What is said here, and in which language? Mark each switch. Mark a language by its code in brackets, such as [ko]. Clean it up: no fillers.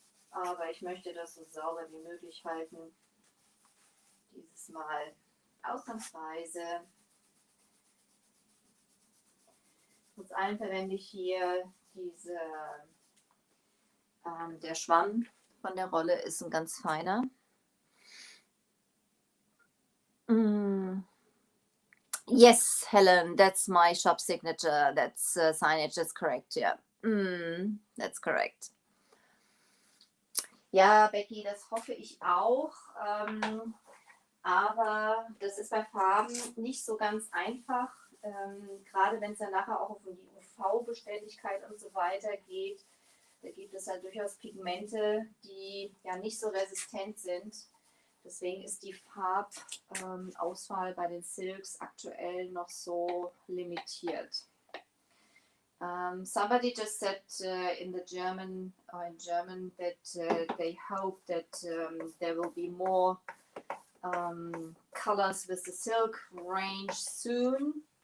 [de] Aber ich möchte das so sauber wie möglich halten. Dieses Mal ausnahmsweise. Trotz allem verwende ich hier diese, der Schwamm von der Rolle ist ein ganz feiner. [en] Yes, Helen, that's my shop signature. That's signage, that's correct, yeah. That's correct. [de] Ja, Becky, das hoffe ich auch. Aber das ist bei Farben nicht so ganz einfach. Gerade wenn es dann nachher auch um die UV-Beständigkeit und so weiter geht, da gibt es halt durchaus Pigmente, die ja nicht so resistent sind. Deswegen ist die Farbauswahl bei den Silks aktuell noch so limitiert. [en] Somebody just said in German that they hope that there will be more colors with the silk range soon.